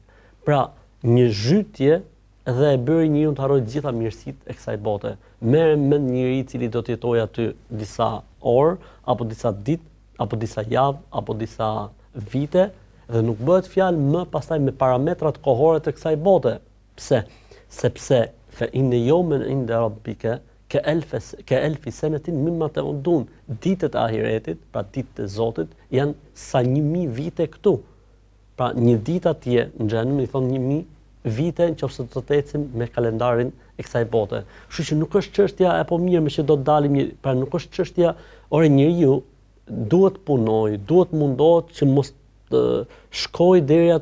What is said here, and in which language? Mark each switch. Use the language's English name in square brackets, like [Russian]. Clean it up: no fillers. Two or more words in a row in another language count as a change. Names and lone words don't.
[Albanian] Pra, një zhytje dhe e bëri njeriu të harrojë të gjitha mirësitë e kësaj bote. Merre mend njeriu i cili do të jetojë aty disa orë, apo disa ditë, apo disa javë, apo disa vite, dhe nuk bëhet fjalë më pastaj me parametrat kohore të kësaj bote. Pse? [Arabic] Sepse فإن يوما عند ربك كألف سنة مما تعدون. [Albanian] Ditët e ahiretit, pra ditët e Zotit, janë sa 1000 vite këtu. Pra një ditë atje në xhenem i thon 1000 vite nëse do të ecim me kalendarin e kësaj bote. Kështu që nuk është çështja e po mirë me që do të dalim, pra nuk është çështja, ore njeriu duhet punoj, duhet mundohet që mos të shkoj deri aty.